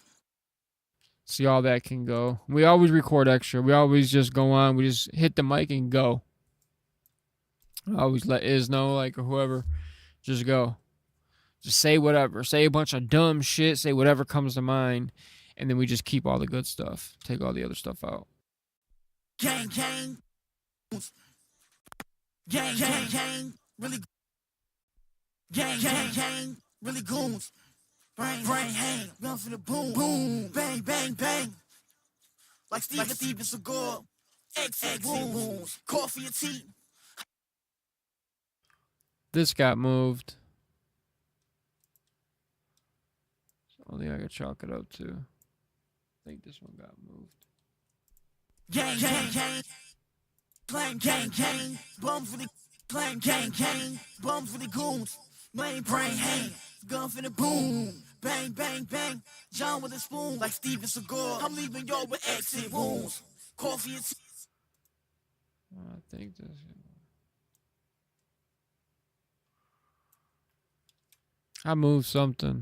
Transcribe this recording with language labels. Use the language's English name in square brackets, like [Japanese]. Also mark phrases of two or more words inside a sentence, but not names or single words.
[English] See, all that can go. We always record extra. We always just go on. We just hit the mic and go. I always let Iz know, like, or whoever, just go. Just say whatever. Say a bunch of dumb shit. Say whatever comes to mind. And then we just keep all the good stuff. Take all the other stuff out. Gang, gang. Gang, gang, gang. Really. Gang, gang, gang. Really goons. Brain, hang. Gun for the boom. Boom. Bang, bang, bang. Like Steven Seagal. Exit wounds. Coffee or tea. This got moved. I think I could chalk it up too. I think this one got moved. Gang, gang, gang. Clang, gang, gang. Bum for the clang, gang, gang. Bum for the goons. Main brain hang. Gun for the boom. Bang, bang, bang. John with a spoon like Steven Seagal. I'm leaving y'all with exit wounds. Coffee and tea. I think this. I moved something.